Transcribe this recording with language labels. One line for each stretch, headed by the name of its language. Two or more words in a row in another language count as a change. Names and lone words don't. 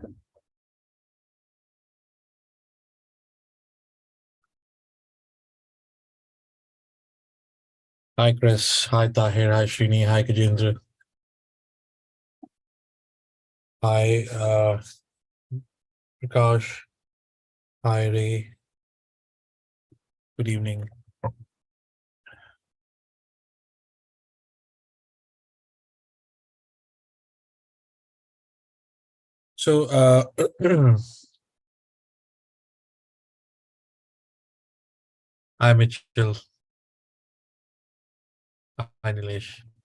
English: Hi Chris, hi Tahir, hi Srini, hi Kajendra. Hi Prakash, hi Ray, good evening. So hi Mitchell, hi Nilesh.